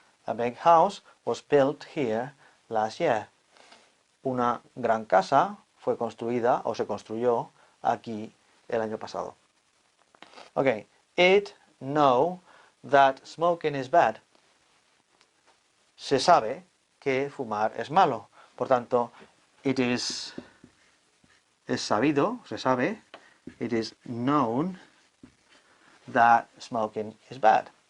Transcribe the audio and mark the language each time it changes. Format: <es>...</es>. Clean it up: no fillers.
<en>A big house was built here last year.</en> <es>Una gran casa fue construida o se construyó aquí el año pasado.</es> <en>Ok, it know that smoking is bad.</en> <es>Se sabe que fumar es malo. Por tanto,</es> <en>it is</en> <es>sabido, se sabe.</es> <en>It is known that smoking is bad.</en>